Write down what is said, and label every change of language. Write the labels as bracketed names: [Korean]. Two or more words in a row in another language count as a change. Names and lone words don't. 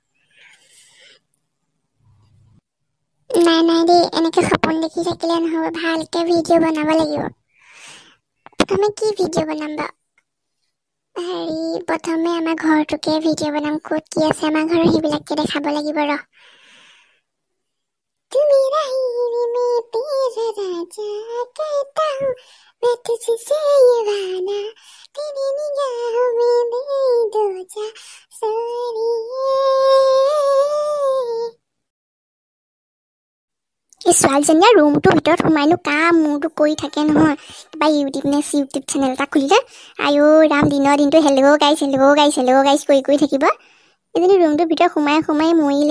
[Assamese] নাই দেই এনেকৈ সপোন দেখি থাকিলে নহ'ব ভালকৈ ভিডিঅ' বনাব লাগিব প্ৰথমে কি ভিডিঅ' বনাম বাৰু প্ৰথমে আমাৰ ঘৰটোকে ভিডিঅ' বনাম ক'ত কি আছে আমাৰ ঘৰৰ সেইবিলাকে দেখাব লাগিব ৰ [Hindi] তুমি रही मैं तेरा राजा कहता हूँ मैं तुझसे ये वादा तेरी निगाहों में दे दो जा [Assamese] এই ছোৱালীজনীয়ে ৰুমটোৰ ভিতৰত সোমাইনো কাম মোৰটো কৰি থাকে নহয় কিবা ইউটিউব চেনেল এটা খুলিলে আইঅ ৰাম দিনটো [English] hello guys [Assamese] কৰি থাকিব এজনী ৰুমটোৰ ভিতৰত সোমাই মৰিলেই